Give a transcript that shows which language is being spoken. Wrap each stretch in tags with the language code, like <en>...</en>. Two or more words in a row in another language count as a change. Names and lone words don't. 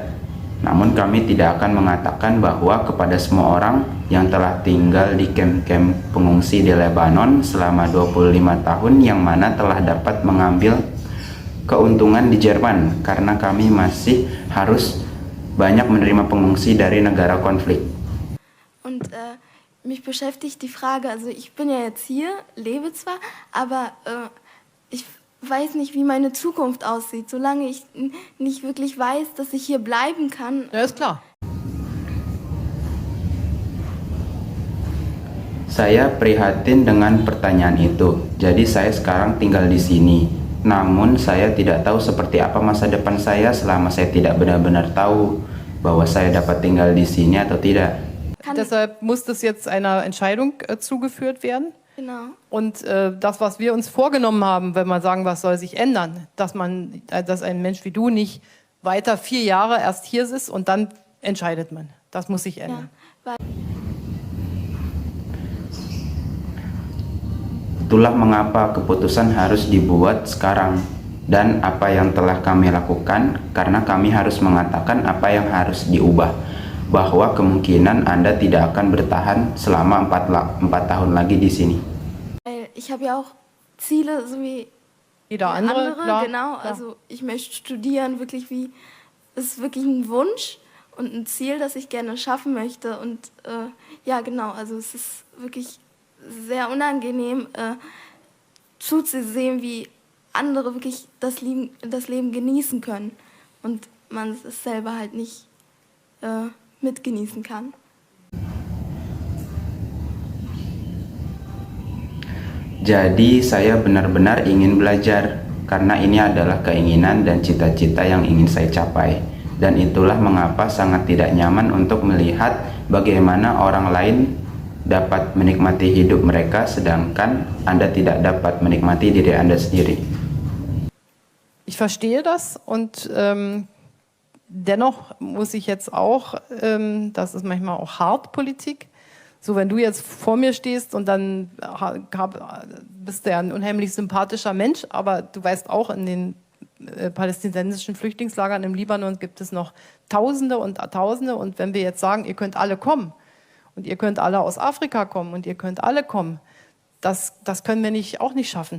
<id>Namun kami tidak akan mengatakan bahwa kepada semua orang yang telah tinggal di kamp-kamp pengungsi di Lebanon selama 25 tahun yang mana telah dapat mengambil keuntungan di Jerman karena kami masih harus banyak menerima pengungsi dari negara konflik.</id> <de>Und mich beschäftigt die Frage, also ich bin ja jetzt hier, lebe zwar, aber ich weiß nicht, wie meine Zukunft aussieht, solange ich nicht wirklich weiß, dass ich hier bleiben kann. Ja, ist klar.</de> <id>Saya prihatin dengan pertanyaan itu. Jadi saya sekarang tinggal di sini. Namun saya tidak tahu seperti apa masa depan saya selama saya tidak benar-benar tahu bahwa saya dapat tinggal di sini atau tidak.</id> <de>Deshalb muss das jetzt einer Entscheidung zugeführt werden. Genau. Und das, was wir uns vorgenommen haben, wenn wir sagen, was soll sich ändern, dass ein Mensch wie du nicht weiter 4 Jahre erst hier ist und dann entscheidet man. Das muss sich ändern. Ja,</de> <id>Itulah mengapa keputusan harus dibuat sekarang dan apa yang telah kami lakukan karena kami harus mengatakan apa yang harus diubah. Bahwa kemungkinan Anda tidak akan bertahan selama 4 tahun lagi di sini.</id> <de>Ich habe ja auch Ziele, so wie jeder andere, klar, genau. Klar. Also ich möchte studieren, wirklich ist wirklich ein Wunsch und ein Ziel, das ich gerne schaffen möchte. Und ja, genau, also es ist wirklich sehr unangenehm zuzusehen, wie andere wirklich das Leben genießen können und man es selber halt nicht mitgenießen kann.</de> <id>Jadi saya benar-benar ingin belajar karena ini adalah keinginan dan cita-cita yang ingin saya capai. Dan itulah mengapa sangat tidak nyaman untuk melihat bagaimana orang lain dapat menikmati hidup mereka sedangkan Anda tidak dapat menikmati diri Anda sendiri.</id> <de>Ich verstehe das und dennoch muss ich jetzt auch, das ist manchmal auch hart Politik, so wenn du jetzt vor mir stehst und dann bist du ja ein unheimlich sympathischer Mensch, aber du weißt auch, in den palästinensischen Flüchtlingslagern im Libanon gibt es noch Tausende und Tausende und wenn wir jetzt sagen, ihr könnt alle kommen und ihr könnt alle aus Afrika kommen und ihr könnt alle kommen, das können wir auch nicht schaffen.</de>